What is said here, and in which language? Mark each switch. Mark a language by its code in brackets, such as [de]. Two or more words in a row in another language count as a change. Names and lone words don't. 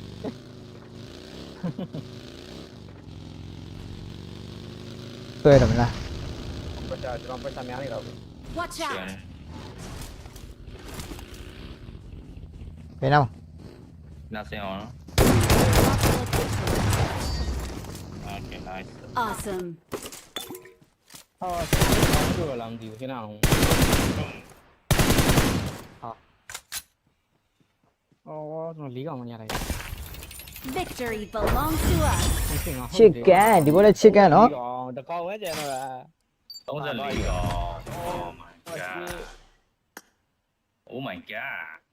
[my] တွေ့တယ်မလား ပတ်တာကျွန်တော်ပတ်တာများနေတော့ [en] Watch out! [my] ဘယ်နောက် နာစင်အောင် [en] Marked a location. Okay nice Awesome. [my] ဟောကျွန်တော်လာမသိဘူးခဏအောင်အော်ကျွန်တော်၄ကောင်မရလိုက် [en] Victory belongs to us. [my] ချစ်ကန်ဒီဘောလည်းချစ်ကန်နော် တကောင်ပဲကျန်တော့တာ [en] 34 Oh my god Oh my god